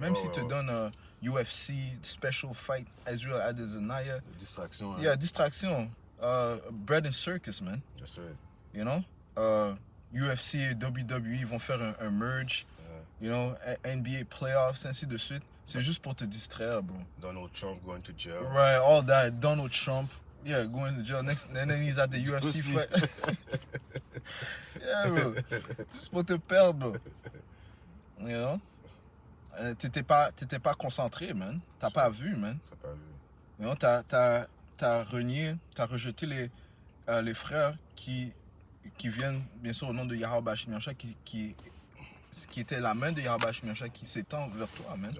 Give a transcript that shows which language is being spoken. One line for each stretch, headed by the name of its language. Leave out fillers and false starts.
French: Même s'il te donne UFC, Special Fight, Israel Adesanya. Distraction. Il y a distraction.
English: Bread and circus, man. That's right. You know?
French: UFC et WWE vont faire un merge.
English: You know?
French: NBA playoffs, ainsi de suite. C'est juste pour te distraire, bro.
English: Donald Trump going to jail. Right, all that. Donald Trump. Yeah, going to jail next, and then he's at the UFC fight. Yeah, bro.
French: Juste pour te perdre, bro.
English: You know?
French: T'étais pas concentré, man. T'as pas vu, man. T'as pas vu.
English: You know,
French: t'as renié, t'as rejeté les frères qui viennent, bien sûr, au nom de Yahweh Shemiasha, qui était la main de Yahweh Shemiasha qui s'étend vers toi, man.